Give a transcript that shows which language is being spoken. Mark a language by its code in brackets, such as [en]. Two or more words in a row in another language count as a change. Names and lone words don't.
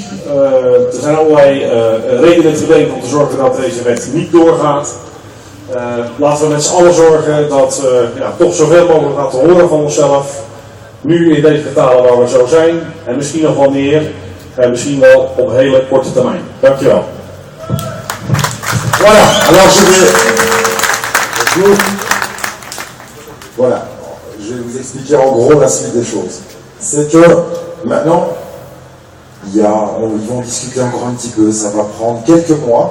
[nl] Er zijn allerlei redenen te bedenken om te zorgen dat deze wet niet doorgaat. Laten we met z'n allen zorgen dat we toch zoveel mogelijk laten horen van onszelf. Nu in deze getalen waar we zo zijn. En misschien nog wel meer. En misschien wel op hele korte termijn. Dankjewel. [fr] Voilà, alors je vais vous expliquer en gros la suite des choses. C'est que maintenant, ils vont discuter encore un petit peu, ça va prendre quelques mois.